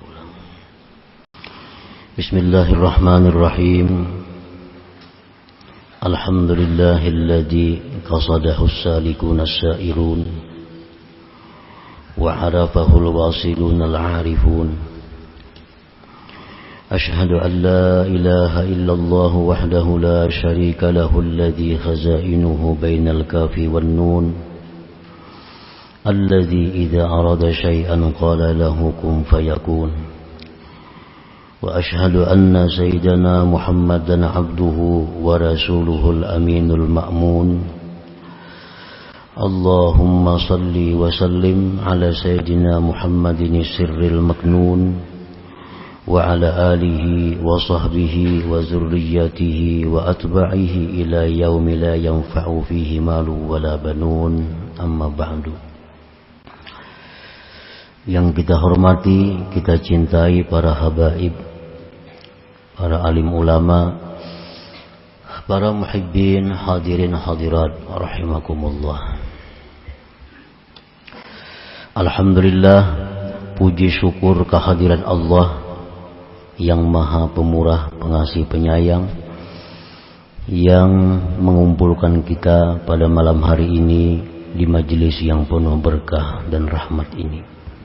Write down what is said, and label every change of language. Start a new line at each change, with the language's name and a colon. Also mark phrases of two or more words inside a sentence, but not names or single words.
Arabic: بسم الله الرحمن الرحيم. الحمد لله الذي قصده السالكون السائرون وعرفه الواصلون العارفون. أشهد أن لا إله إلا الله وحده لا شريك له الذي خزائنه بين الكاف والنون، الذي إذا أراد شيئا قال له كن فيكون. وأشهد أن سيدنا محمدا عبده ورسوله الأمين المأمون. اللهم صل وسلم على سيدنا محمد السر المكنون وعلى آله وصحبه وذريته وأتباعه إلى يوم لا ينفع فيه مال ولا بنون. أما بعد.
Indonesian: Yang kita hormati, kita cintai para habaib, para alim ulama, para muhibbin, hadirin hadirat rahimakumullah. Alhamdulillah, puji syukur kehadiran Allah yang maha pemurah, pengasih, penyayang, yang mengumpulkan kita pada malam hari ini di majelis yang penuh berkah dan rahmat ini.